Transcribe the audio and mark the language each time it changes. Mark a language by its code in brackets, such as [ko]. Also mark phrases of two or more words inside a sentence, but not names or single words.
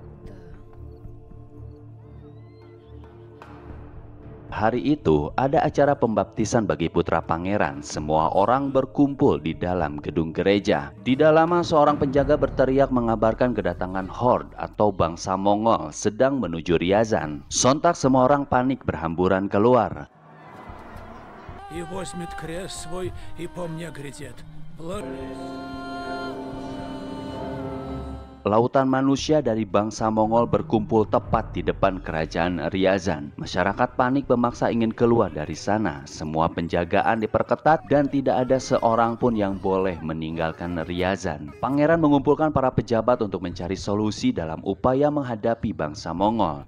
[id] Hari itu ada acara pembaptisan bagi putra pangeran. Semua orang berkumpul di dalam gedung gereja. Tidak lama seorang penjaga berteriak mengabarkan kedatangan Horde atau bangsa Mongol sedang menuju Ryazan. Sontak semua orang panik berhamburan keluar. [ru] И возьмет крест свой и по мне грядет. [id] Lautan manusia dari bangsa Mongol berkumpul tepat di depan kerajaan Ryazan. Masyarakat panik memaksa ingin keluar dari sana. Semua penjagaan diperketat dan tidak ada seorang pun yang boleh meninggalkan Ryazan. Pangeran mengumpulkan para pejabat untuk mencari solusi dalam upaya menghadapi bangsa Mongol.